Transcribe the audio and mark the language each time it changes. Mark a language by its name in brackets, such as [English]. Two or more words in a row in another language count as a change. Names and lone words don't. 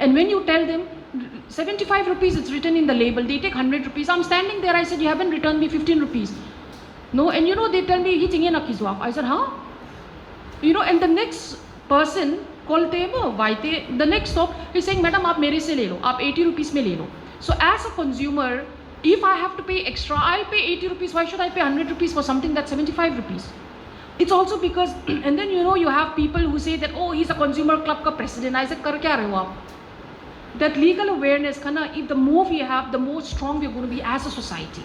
[English] And when you tell them 75 rupees, it's written in the label, they take 100 rupees. I'm standing there, I said, you haven't returned me 15 rupees. No, and you know, they tell me, I said, huh? You know, and the next person, the next stop, he's saying, madam, [Hindi] आप मेरे से ले लो, आप 80 rupees में ले लो. [English] So as a consumer, if I have to pay extra, I'll pay 80 rupees. Why should I pay 100 rupees for something that's 75 rupees? It's also because, and then you know, you have people who say that, oh, he's a consumer club ka president. I said, [Hindi] कर क्या रहे हो आप? [English] That legal awareness, if the more we have, the more strong we're going to be as a society.